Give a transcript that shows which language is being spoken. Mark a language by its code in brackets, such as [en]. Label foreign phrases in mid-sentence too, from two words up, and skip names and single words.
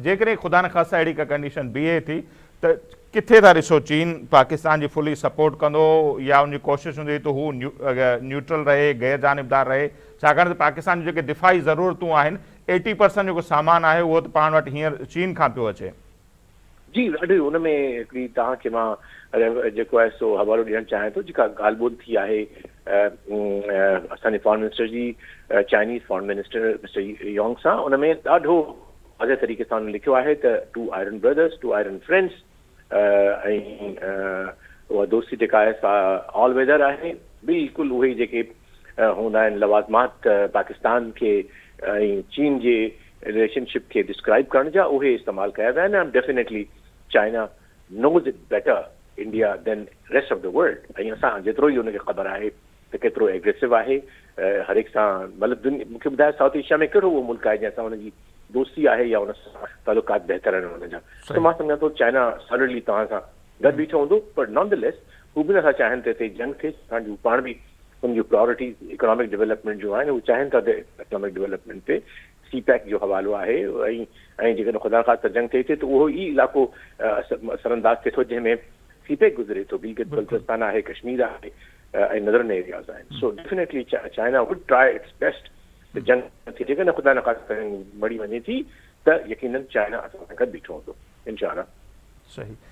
[sd] जेकॾहिं ख़ुदा न ख़ास्ता अहिड़ी का कंडीशन बीहे थी त किथे था ॾिसो चीन पाकिस्तान जी [en] fully support [sd] कंदो, या उनजी कोशिशि हूंदी त हू न्यूट्रल रहे, गैर जानबदार रहे? छाकाणि त पाकिस्तान जूं जेके दिफ़ाई ज़रूरतूं आहिनि 80% जेको सामान आहे उहो त पाण वटि हींअर चीन खां पियो अचे। जी ॾाढी हुन में हिकिड़ी तव्हांखे मां जेको आहे सो हवालो ॾियणु चाहियां थो। जेका ॻाल्हि ॿोल थी आहे असांजे [en] foreign minister [sd] जी [en] Chinese foreign minister Mister Yong [sd] सां, उन में ॾाढो वाज़े तरीक़े सां हुन लिखियो आहे त [en] two iron brothers, two iron friends, [sd] ऐं उहा दोस्ती जेका आहे सा [en] all weather [sd] आहे। बिल्कुलु उहे जेके हूंदा आहिनि लवाज़मात पाकिस्तान खे ऐं चीन जे रिलेशनशिप खे डिस्क्राइब करण जा, उहे इस्तेमालु कया विया आहिनि। [en] definitely China knows it better India than rest of the world. [sd] ऐं असां जेतिरो ई हुनखे ख़बर आहे त केतिरो एग्रेसिव आहे हर एक सां, मतिलबु मूंखे ॿुधायो साउथ एशिया में कहिड़ो उहो मुल्क आहे जंहिंसां हुनजी दोस्ती आहे या हुन सां तालुकात बहितर आहिनि हुनजा। त मां सम्झां थो चाइना सॉलिडली तव्हां सां गॾु बीठो हूंदो, पर [en] none the less [sd] हू बि नथा चाहिनि त हिते जंग थिए, छाकाणि हू पाण बि उनजूं [en] priorities economic development [sd] जो आहिनि, हू चाहिनि था त [en] economic development [sd] ते CPEC जो हवालो आहे। ऐं जेकॾहिं ख़ुदा ख़ास्ता जंग थिए थी त उहो ई इलाइक़ो असरअंदाज़ थिए थो जंहिंमें CPEC गुज़रे थो। गिलगित बल्तिस्तान आहे, कश्मीर आहे ऐं [en] northern areas [sd] आहिनि। [en] so definitely China would try its best [sd] त जंग थी, जेकॾहिं ख़ुदा न ख़ास्ता मड़ी वञे थी त यकीनन चाइना असां सां गॾु बीठो हूंदो इंशाअल्लाह। सही।